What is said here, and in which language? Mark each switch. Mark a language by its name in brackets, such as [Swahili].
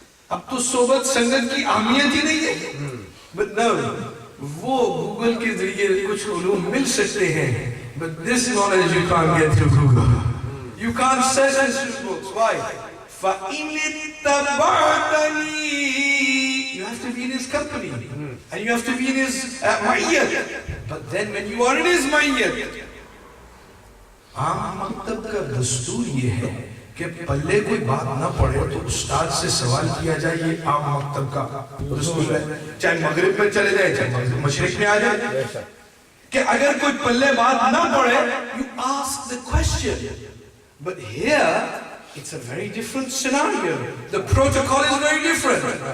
[Urdu] اب تو صحبت سنگت کی اہمیت ہی نہیں ہے. But no, وہ گوگل کے ذریعے کچھ علوم مل سکتے ہیں. [English] But this knowledge you can't get through Google. You can't search these books. [Arabic] Why? فَإِنِ اتَّبَعْتَنِي. [English] You have to be in his company. And you have to be in his ma'iyyat. But then when you are in his ma'iyyat, [Urdu] عام مکتب کا دستور یہ ہے کہ پلے کوئی بات نہ پڑے تو استاد سے سوال کیا جائے. یہ عام مکتب کا دستور ہے. چاہے مغرب میں چلے جائے چاہے مشرق میں آ جائے کہ اگر کوئی پلے بات نہ پڑے [English] you ask the question. But here it's a very different scenario. The protocol is very different.